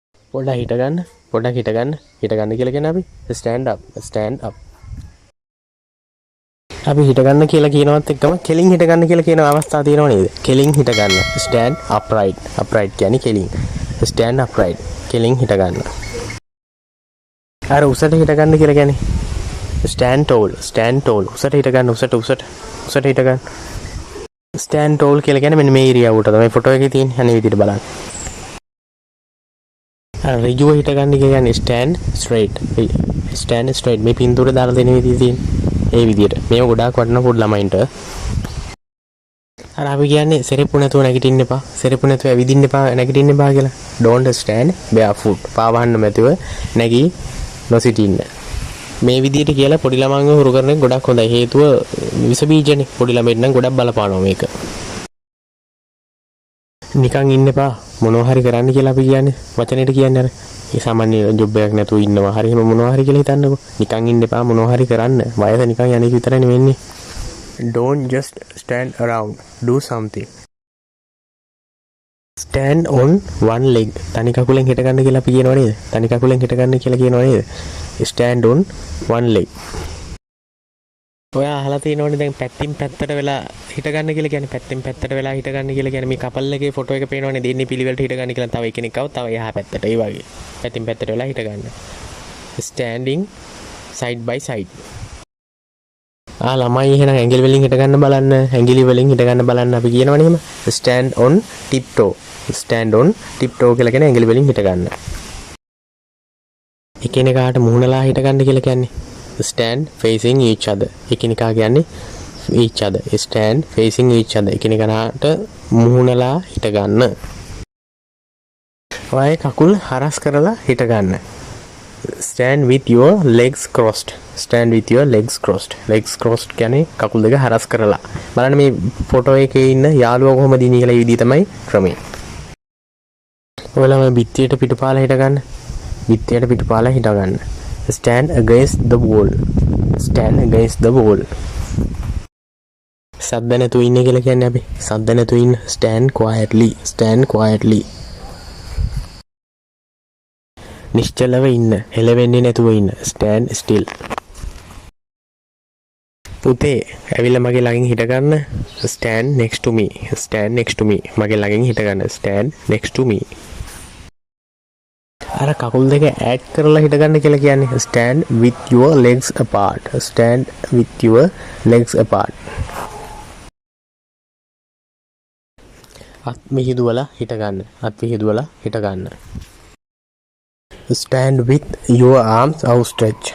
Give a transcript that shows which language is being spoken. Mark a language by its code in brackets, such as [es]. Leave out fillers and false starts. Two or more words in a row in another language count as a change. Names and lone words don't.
[si] පොඩ්ඩක් හිට ගන්න. පොඩ්ඩක් හිට ගන්න. හිට ගන්න කියලා කියන අපි [en] stand up. stand up. [si] අපි හිට ගන්න කියලා කියනවත් එක්කම කෙලින් හිට ගන්න කියලා කියන අවස්ථාව තියෙනව නේද? කෙලින් හිට ගන්න. [en] stand upright. upright [si] කියන්නේ කෙලින්. [en] stand upright. [si] කෙලින් හිට ගන්න. අර උසට හිට ගන්න කියලා කියන්නේ [en] stand tall. stand tall. [si] උසට හිට ගන්න. උසට හිට ගන්න. [en] stand tall [si] කියලා කියන්නේ මෙන්න මේ ඉරියව්වට තමයි ෆොටෝ එකේ තියෙන්නේ. අනේ විදිහට බලන්න. ඍජුව හිට ගන්න කියන්නේ [en] stand straight. stand straight. [si] මේ පින්තූර දාලා දෙන විදිහ තියෙන්නේ. ඒ විදිහට. මේව ගොඩාක් වටිනා පොඩි ළමයින්ට. අර අපි කියන්නේ සෙරෙප්පු නැතුව නැගිටින්න එපා. සෙරෙප්පු නැතුව ඇවිදින්න එපා, නැගිටින්න එපා කියලා. [en] don't stand barefoot. [si] පාවහන්න නැතුව නැගී නොසිටින්න. මේ විදිහට කියලා පොඩි ළමයින්ව හුරු කරන එක ගොඩක් හොඳයි. හේතුව විස බීජනේ. පොඩි ළමයින්ට නම් ගොඩක් බලපානවා මේක. නිකන් ඉන්න එපා. මොනවා හරි කරන්න කියලා අපි කියන්නේ වචනෙට කියන්නේ අර ඒ සාමාන්‍ය ජොබ් එකක් නැතුව ඉන්නවා. හරි එහෙම මොනවා හරි කියලා හිතන්නකෝ. නිකන් ඉන්න එපා මොනවා හරි කරන්න. වයස නිකන් යන්නේ විතරනේ වෙන්නේ. [en] Don't just stand around. Do something. Stand on one leg. [si] තනි කකුලෙන් හිට ගන්න කියලා අපි කියනවා නේද? තනි කකුලෙන් හිට ගන්න කියලා කියනවා නේද? [en] Stand on one leg. [si] ඔයා අහලා තියෙනවනේ දැන් පැත්තින් පැත්තට වෙලා හිට ගන්න කියලා කියන්නේ පැත්තින් පැත්තට වෙලා හිට ගන්න කියලා කියන්නේ මේ කපල් එකේ ෆොටෝ එක පේනවනේ දෙන්නේ පිළිවෙලට හිට ගන්න කියලා තව එක්කෙනෙක් ආව තව එහා පැත්තට ඒ වගේ පැත්තින් පැත්තට වෙලා හිට ගන්න. [en] Standing side by side. [si] ළමයි එහෙනම් ඇඟිලි වලින් හිට ගන්න බලන්න. ඇඟිලි වලින් හිට ගන්න බලන්න අපි කියනවනේ එහෙම. [en] Stand on tiptoe. Stand on tiptoe [si] කියලා කියන්නේ ඇඟිලි වලින් හිට ගන්න. එකිනෙකාට මුහුණලා හිට ගන්න කියලා කියන්නේ [en] stand facing each other. [si] එකිනෙකා කියන්නේ [en] each other. stand facing each other. [si] එකිනෙකාට මුහුණලා හිට ගන්න. ඔය කකුල් හරස් කරලා හිට ගන්න. [en] stand with your legs crossed. stand with your legs crossed. legs crossed [si] කියන්නේ කකුල් දෙක හරස් කරලා. බලන්න මේ ෆොටෝ එකේ ඉන්න යාළුවා කොහොමද ඉන්නේ කියලා විදිහ තමයි ක්‍රමය. ඔයාලා මේ බිත්තියට පිටුපාලා හිට ගන්න. බිත්තියට පිටුපාලා හිට ගන්න. [en] Stand against the wall. Stand against the wall. [si] සද්ද නැතුව ඉන්න කියලා කියන්නේ අපි. සද්ද නැතුව ඉන්න. [en] Stand quietly. Stand quietly. [si] නිශ්චලව ඉන්න. හෙලවෙන්නේ නැතුව ඉන්න. [en] Stand still. [si] පුතේ ඇවිල්ලා මගේ ළඟින් හිට ගන්න. [en] Stand next to me. Stand next to me. [si] මගේ ළඟින් හිට ගන්න. [en] Stand next to me. [si] අර කකුල් දෙක ඈඩ් කරලා හිට ගන්න කියලා කියන්නේ [en] stand with your legs apart. Stand with your legs apart. [si] අත් මිහිදුවලා හිට ගන්න. අත් මිහිදුවලා හිට ගන්න. [en] Stand with your arms outstretched.